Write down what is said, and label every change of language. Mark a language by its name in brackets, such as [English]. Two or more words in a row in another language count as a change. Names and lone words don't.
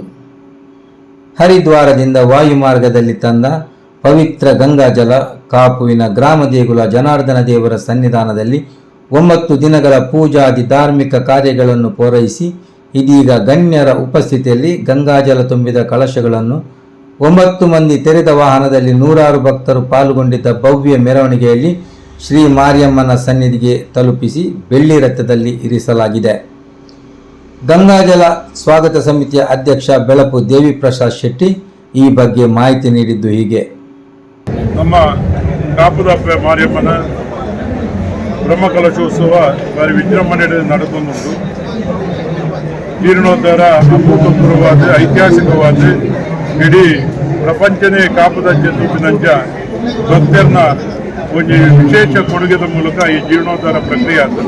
[Kannada] ಹರಿದ್ವಾರದಿಂದ ವಾಯುಮಾರ್ಗದಲ್ಲಿ ತಂದ ಪವಿತ್ರ ಗಂಗಾಜಲ ಕಾಪುವಿನ ಗ್ರಾಮ ದೇಗುಲ ಜನಾರ್ದನ ದೇವರ ಸನ್ನಿಧಾನದಲ್ಲಿ 9 ದಿನಗಳ ಪೂಜಾದಿ ಧಾರ್ಮಿಕ ಕಾರ್ಯಗಳನ್ನು ಪೂರೈಸಿ ಇದೀಗ ಗಣ್ಯರ ಉಪಸ್ಥಿತಿಯಲ್ಲಿ ಗಂಗಾಜಲ ತುಂಬಿದ ಕಳಶಗಳನ್ನು 9 ಮಂದಿ ತೆರೆದ ವಾಹನದಲ್ಲಿ ನೂರಾರು ಭಕ್ತರು ಪಾಲ್ಗೊಂಡಿದ್ದ ಭವ್ಯ ಮೆರವಣಿಗೆಯಲ್ಲಿ ಶ್ರೀ ಮಾರಿಯಮ್ಮನ ಸನ್ನಿಧಿಗೆ ತಲುಪಿಸಿ ಬೆಳ್ಳಿ ರಥದಲ್ಲಿ ಇರಿಸಲಾಗಿದೆ. ಗಂಗಾಜಲ ಸ್ವಾಗತ ಸಮಿತಿಯ ಅಧ್ಯಕ್ಷ ಬೆಳಪು ದೇವಿಪ್ರಸಾದ್ ಶೆಟ್ಟಿ ಈ ಬಗ್ಗೆ ಮಾಹಿತಿ ನೀಡಿದ್ದು ಹೀಗೆ. ನಮ್ಮ ಕಾಪುದಪ್ಪೆ ಮಾರಿಯಮ್ಮನ ಬ್ರಹ್ಮಕಲಶೋತ್ಸವ ಭಾರಿ ವಿಜೃಂಭಣೆಯಲ್ಲಿ ನಡೆದುಕೊಂಡು ಜೀರ್ಣೋದ್ಧಾರ ಅಭೂತಪೂರ್ವವಾದ ಐತಿಹಾಸಿಕವಾದ ಇಡೀ ಪ್ರಪಂಚನೇ ಕಾಪುದ ಜೀಪಿನಂಚ ಭಕ್ತರನ್ನ ಒಂದು ವಿಶೇಷ ಕೊಡುಗೆದ ಮೂಲಕ ಈ ಜೀರ್ಣೋದ್ಧಾರ ಪ್ರಕ್ರಿಯೆ ಆಗ್ತದೆ.